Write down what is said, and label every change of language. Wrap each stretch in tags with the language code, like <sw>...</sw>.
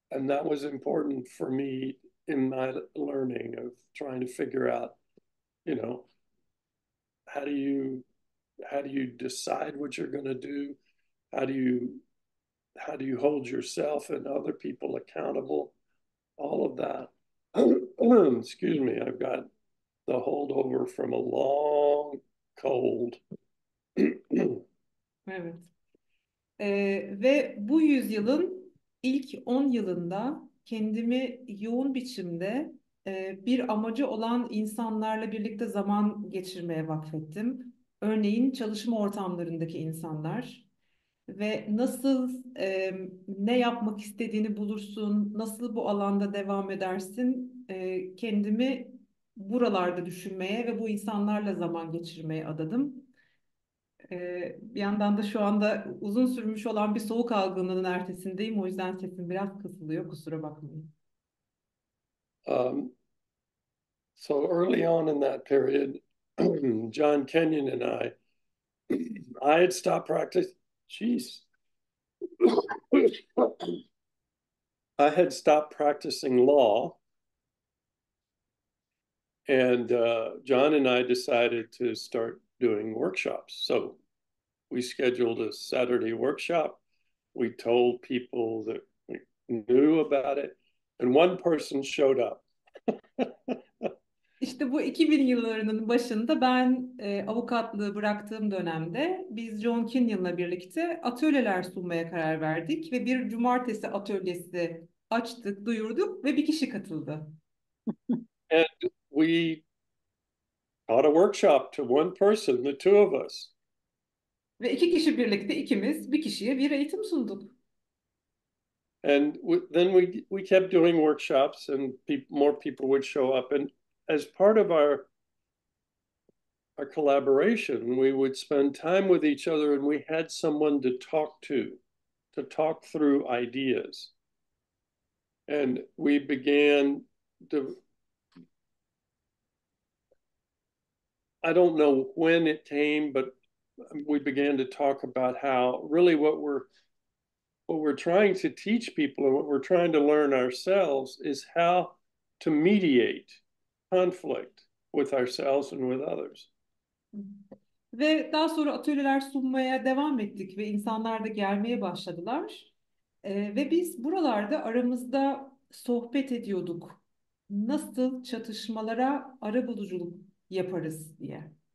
<en>that was important for me in my learning of trying to figure out, how do you decide what you're going to do? How do you hold yourself and other people accountable? All of that. Excuse me, I've got the holdover from a long cold.</en> <tr>Evet. Ve bu yüzyılın ilk 10 yılında kendimi yoğun biçimde bir amacı olan insanlarla birlikte zaman geçirmeye vakfettim. Örneğin çalışma ortamlarındaki insanlar ve nasıl ne yapmak istediğini bulursun, nasıl bu alanda devam edersin, kendimi buralarda düşünmeye ve bu insanlarla zaman geçirmeye adadım. Bir yandan da şu anda uzun sürmüş olan bir soğuk algınlığının ertesindeyim. O yüzden sesim biraz kısılıyor. Kusura bakmayın.</tr> <en>Um, so early on in that period, John Kenyon and I had stopped practice. Jeez. I had stopped practicing law, and John and I decided to start doing workshops. So we scheduled a Saturday workshop. We told people that we knew about it, and one person showed up.</en> <tr>İşte bu 2000 yıllarının başında ben avukatlığı bıraktığım dönemde biz John Kinyon'la birlikte atölyeler sunmaya karar verdik ve bir cumartesi atölyesi açtık, duyurduk ve bir kişi katıldı.</tr> <en>And we taught a workshop to one person, the two of us.</en> <tr>Ve iki kişi birlikte ikimiz bir kişiye bir eğitim sunduk.</tr> <en>And then we kept doing workshops, and more people would show up. And as part of our collaboration, we would spend time with each other, and we had someone to talk through ideas. And we began to, I don't know when it came, but we began to talk about how really what we're trying to teach people and what we're trying to learn ourselves is how to mediate conflict with ourselves and with others.</en> <tr>Ve daha sonra atölyeler sunmaya devam ettik ve insanlar da gelmeye başladılar. Ve biz buralarda aramızda sohbet ediyorduk. Nasıl çatışmalara arabuluculuk yaparız diye.</tr>